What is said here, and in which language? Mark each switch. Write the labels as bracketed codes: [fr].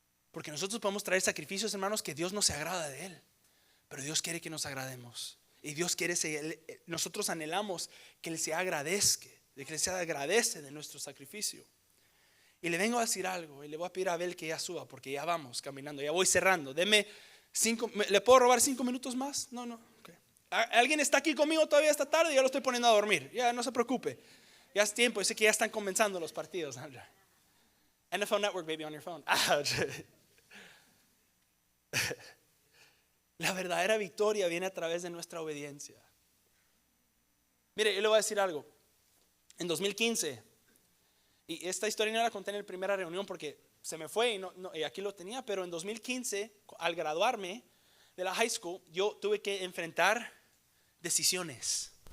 [es] Porque nosotros podemos traer sacrificios, hermanos, que Dios no se agrada de él, pero Dios quiere que nos agrademos, y Dios quiere nosotros anhelamos que él se agradezca, de que él se agradece de nuestro sacrificio. Y le vengo a decir algo, y le voy a pedir a Abel que ya suba, porque ya vamos caminando, ya voy cerrando. Deme 5, ¿le puedo robar 5 minutos más? No, okay. ¿Alguien está aquí conmigo todavía esta tarde? Ya lo estoy poniendo a dormir, ya no se preocupe. Ya es tiempo, yo sé que ya están comenzando los partidos. [en] NFL Network, baby, on your phone. [es] La verdadera victoria viene a través de nuestra obediencia. Mire, yo le voy a decir algo. En 2015, y esta historia no la conté en la primera reunión porque se me fue y aquí lo tenía, pero en 2015, al graduarme de la high school, yo tuve que enfrentar decisiones.